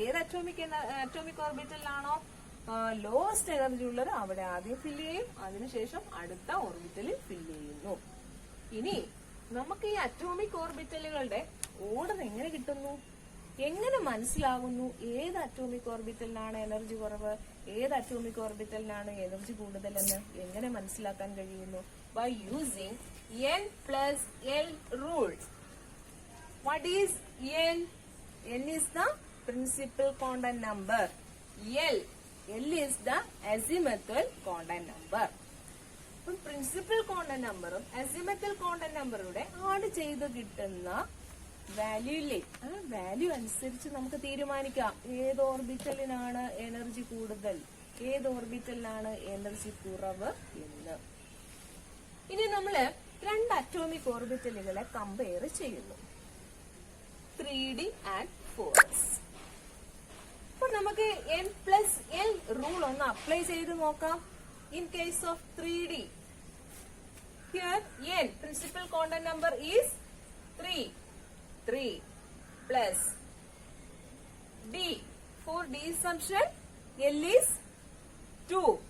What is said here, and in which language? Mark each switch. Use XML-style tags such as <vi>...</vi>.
<ml>ഏത് atomic ഓർബിറ്റലിലാണോ lowest energy ഉള്ളത് അവിടെ ആദ്യം ഫില്ല് ചെയ്യും, അതിനുശേഷം അടുത്ത ഓർബിറ്റലിൽ ഫില്ല് ചെയ്യുന്നു. ഇനി നമുക്ക് ഈ അറ്റോമിക് ഓർബിറ്റലുകളുടെ ഓർഡർ എങ്ങനെ കിട്ടുന്നു, എങ്ങനെ മനസ്സിലാകുന്നു ഏത് അറ്റോമിക് ഓർബിറ്റലിനാണ് എനർജി കുറവ്, ഏത് അറ്റോമിക് ഓർബിറ്റലിനാണ് എനർജി കൂടുതലെന്ന് എങ്ങനെ മനസ്സിലാക്കാൻ കഴിയുന്നു?</ml> <en>By using n+l rule. What is n? n is the principal quantum number. L is the azimuthal quantum number.</en> <ml>അപ്പം പ്രിൻസിപ്പൽ ക്വാണ്ടം നമ്പറും അസിമത്തൽ ക്വാണ്ടം നമ്പറുടെ ആഡ് ചെയ്ത് കിട്ടുന്ന വാല്യൂയില്ലേ, ആ വാല്യൂ അനുസരിച്ച് നമുക്ക് തീരുമാനിക്കാം ഏത് ഓർബിറ്റലിനാണ് എനർജി കൂടുതൽ, ഏത് ഓർബിറ്റലിനാണ് എനർജി കുറവ് എന്ന്. ഇനി നമ്മള് രണ്ട് അറ്റോമിക് ഓർബിറ്റലുകളെ കമ്പയർ ചെയ്യുന്നു, 3D ആൻഡ് 4s. അപ്പൊ നമുക്ക് n+l റൂൾ ഒന്ന് അപ്ലൈ ചെയ്ത് നോക്കാം.</ml> <en>In case of 3D, here n principal quantum number is 3 plus d. For d assumption, l is 2.</en>